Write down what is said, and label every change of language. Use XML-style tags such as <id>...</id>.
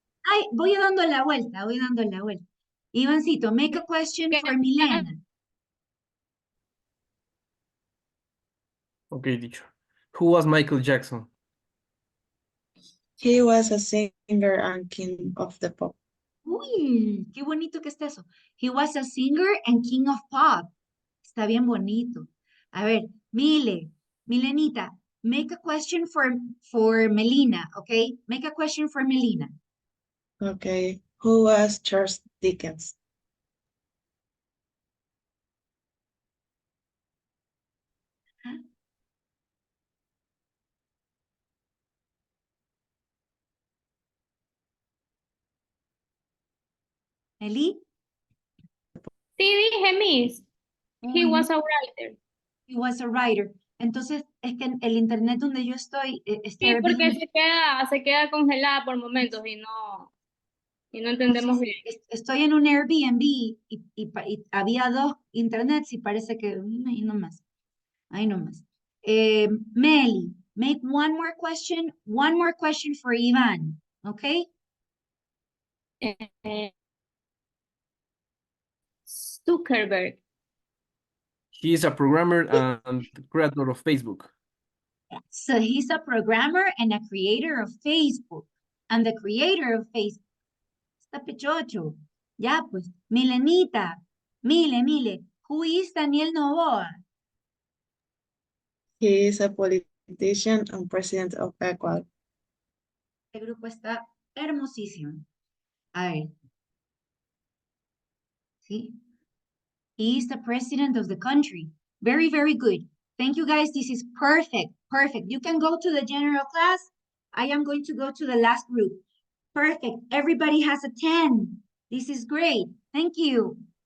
<es>Ay, voy dando la vuelta. Ivancito,</es> <en>make a question for Milena. Okay, teacher. Who was Michael Jackson? He was a singer and king of the pop.</en> <es>Uy, qué bonito que está eso.</es> <en>He was a singer and king of pop.</en> <es>Está bien bonito. A ver,</es> <en>Milenita, make a question for Melina, okay? Make a question for Melina. Okay. Who was Charles Dickens? Eli?</en> <es>Sí, dije, Miss.</es> <en>He</en> <es>Uy,</es> <en>was a writer. He was a writer.</en> <es>Entonces, es que el internet donde yo estoy está Sí, porque bien. se queda congelada por momentos y no entendemos bien. Estoy en un Airbnb y había 2 internets y parece que ahí nomás.</es> <en>Meli, make one more question for Ivan, okay? Zuckerberg. He is a programmer and creator of Facebook. So he's a programmer and a creator of Facebook. And the creator of Facebook.</en> <es>Está pechocho. Ya, pues.</es> <en>Milenita. Mile. Who is Daniel Novoa? He is a politician and president of Ecuador.</en> <es>Este grupo está hermosísimo. A ver. ¿Sí?</es> <en>He is the president of the country. Very, very good. Thank you, guys. This is perfect. You can go to the general class. I am going to go to the last group. Perfect. Everybody has a 10. This is great. Thank you.</en>